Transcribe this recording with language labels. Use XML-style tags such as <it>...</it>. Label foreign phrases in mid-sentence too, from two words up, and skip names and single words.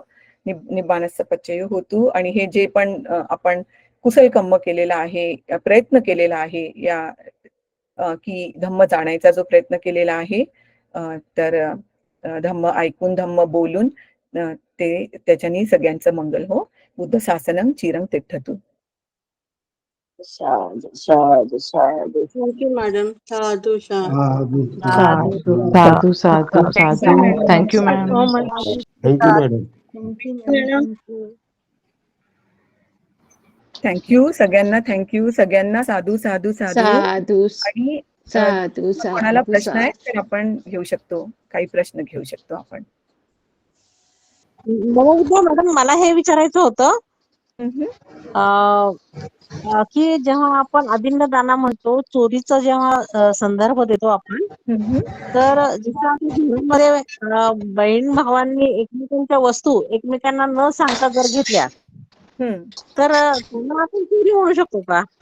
<pi>निब्बाणस्य पच्चयो होतु</pi> <mr>आणि हे जे पण आपण कुशल कर्म केलेला आहे, प्रयत्न केलेला आहे या की धम्म जाणायचा जो प्रयत्न केलेला आहे, तर धम्म ऐकून, धम्म बोलून ते त्याच्याने सगळ्यांचं मंगल हो.</mr> <pi>बुद्ध शासनम चिरं तिष्ठतु. साधु साधु साधु.</pi> <en>Thank you, madam.</en> <pi>Sadhu, sadhu. साधू साधू साधू.</pi> <en>Thank Thank you you, मॅम. So much. Thank you, madam. Thank you, madam. Thank you.</en> <mr>थँक्यू सगळ्यांना. थँक्यू सगळ्यांना.</mr> <pi>साधू साधू साधू. Sadhu,</pi> <mr>आणि</mr> <pi>sadhu,</pi> <mr>कोणाला</mr> <pi>sadhu,</pi> <mr>प्रश्न आहे</mr> <pi>sadhu.</pi> <mr>तर आपण घेऊ शकतो. काही प्रश्न घेऊ शकतो आपण. नमोविद्या मॅडम, मला हे विचारायचं होतं की जेव्हा आपण</mr> <pi>अदिन्न दाना</pi> <mr>म्हणतो, चोरीचा जेव्हा संदर्भ देतो आपण, तर जसं आपल्या घरामध्ये बहीण भावांनी एकमेकांच्या वस्तू एकमेकांना न सांगता जर घेतल्या, तर त्यांना आपण चोरी म्हणू शकतो का?</mr>